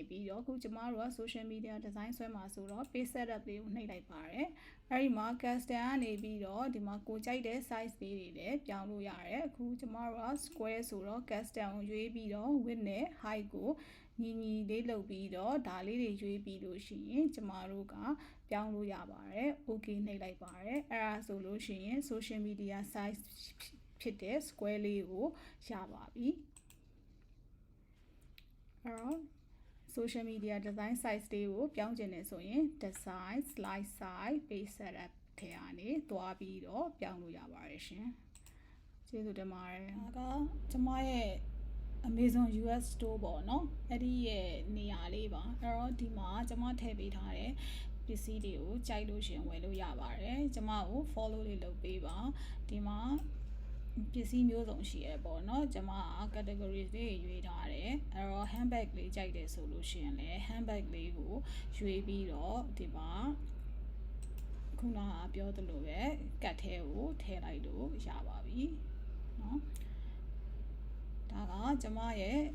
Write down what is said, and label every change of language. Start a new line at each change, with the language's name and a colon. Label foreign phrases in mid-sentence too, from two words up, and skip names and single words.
Burmese: ပြီးတော့အခုကျမတို့က
English: social media design
Burmese: ဆွဲမှာဆိုတော့
English: page setup
Burmese: လေးကိုနှိပ်လိုက်ပါတယ်အဲ့ဒီမှာ custom ကနေပြီးတော့ဒီမှာကိုကြိုက်တဲ့ size လေးတွေလည်းပြောင်းလို့ရတယ်အခုကျမတို့က square ဆိုတော့ custom ကိုရွေးပြီးတော့ width နဲ့ height ကိုညီလေးလုပ်ပြီးတော့ဒါလေးတွေရွေးပြီးလို့ရှိရင်ကျမတို့ကပြောင်းလို့ရပါတယ် okay နှိပ်လိုက်ပါတယ်အဲ့ဒါဆိုလို့ရှိရင်
English: social media size
Burmese: ဖြစ်တဲ့ square လေးကိုရပါပြီ အဲ့တော့
English: social media design size
Burmese: လေးကိုပြောင်းကျင်နေဆိုရင်
English: design slide size page setup
Burmese: ထဲကနေသွားပြီးတော့ပြောင်းလို့ရပါတယ်ရှင်ကျေးဇူးတင်ပါတယ်ဒါက ကျမရဲ့ Amazon US store ပေါ့နော်အဲ့ဒီရဲ့နေရာလေးပါအဲ့တော့ဒီမှာကျမထည့်ပေးထားတဲ့ ပစ္စည်းတွေကိုကြိုက်လို့ရှင်ဝယ်လို့ရပါတယ်ကျမကို follow လေးလုပ်ပေးပါဒီမှာပစ္စည်းမျိုးစုံရှိရပေါ့နော်ကျမက categories လေးရွေးထားတယ်အဲ့တော့ handbag လေးကြိုက်တယ်ဆိုလို့ရှိရင်လည်း handbag လေးကိုရွေးပြီးတော့ဒီမှာခုနကပြောသလိုပဲကတ်ထဲကိုထည့်လိုက်လို့ရပါပြီနော်ဒါကကျမရဲ့